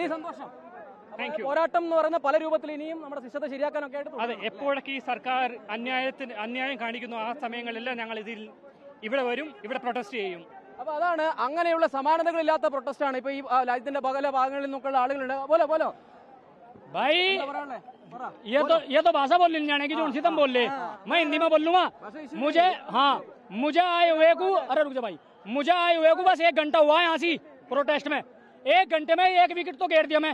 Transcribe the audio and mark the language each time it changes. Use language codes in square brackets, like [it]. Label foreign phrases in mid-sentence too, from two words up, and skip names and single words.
[ml] വലിയ സന്തോഷം. പോരാട്ടം എന്ന് പറയുന്ന പല രൂപത്തിൽ ഇനിയും നമ്മുടെ ശിക്ഷത ശരിയാക്കാനൊക്കെ ആയിട്ട് അതെ, എപ്പോഴൊക്കെ ഈ സർക്കാർ അന്യായം കാണിക്കുന്നു ആ സമയങ്ങളിലെല്ലാം ഞങ്ങൾ ഇവിടെ വരും, ഇവിടെ പ്രൊട്ടസ്റ്റ് ചെയ്യും. അപ്പൊ അതാണ്, അങ്ങനെയുള്ള സമാനതകളില്ലാത്ത പ്രൊട്ടസ്റ്റ് ആണ് ഇപ്പൊ ഈ രാജ്യത്തിന്റെ പല ഭാഗങ്ങളിൽ നിന്നൊക്കെയുള്ള ആളുകളുണ്ട്. [hi] बोलो भाई, ये तो भाषा बोल जाने की जो उनसे तुम बोल ले, मैं हिंदी में बोल लूंगा. मुझे आए हुए को, अरे रुक जा भाई, मुझे आए हुए को बस 1 घंटा हुआ है यहाँ से प्रोटेस्ट में. 1 घंटे में 1 विकेट तो घेर दिया मैं.